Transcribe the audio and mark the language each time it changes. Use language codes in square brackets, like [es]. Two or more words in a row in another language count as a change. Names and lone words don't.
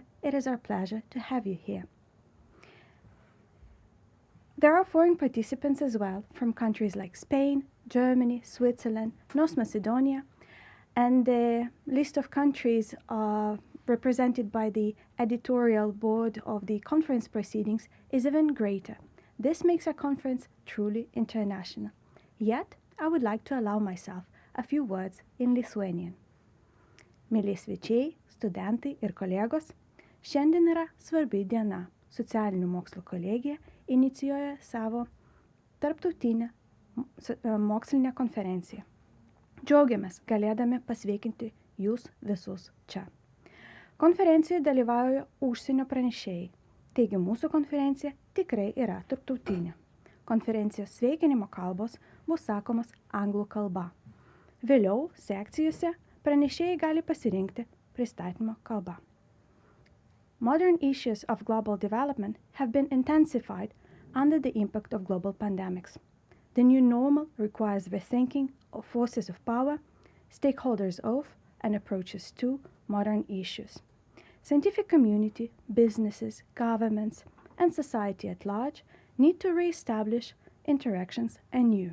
[en] It is our pleasure to have you here. There are foreign participants as well from countries like Spain, Germany, Switzerland, North Macedonia, and the list of countries represented by the editorial board of the conference proceedings is even greater. This makes our conference truly international. Yet, I would like to allow myself a few words in Lithuanian. [lt] Mėly svečiai, studentai ir kolegos, šiandien yra svarbi diena. Socialinių mokslų kolegija inicijuoja savo tarptautinę mokslinę konferenciją. Džiaugiamės galėdami pasveikinti jūs visus čia. Konferencijoje dalyvauja užsienio pranešėjai, taigi mūsų konferencija tikrai yra tarptautinė. Konferencijos sveikinimo kalbos bus sakomas anglų kalba. Vėliau sekcijose pranešėjai gali pasirinkti pristatymo kalbą. [en] Modern issues of global development have been intensified under the impact of global pandemics. The new normal requires rethinking of forces of power, stakeholders of, and approaches to modern issues. Scientific community, businesses, governments, and society at large need to re-establish interactions anew.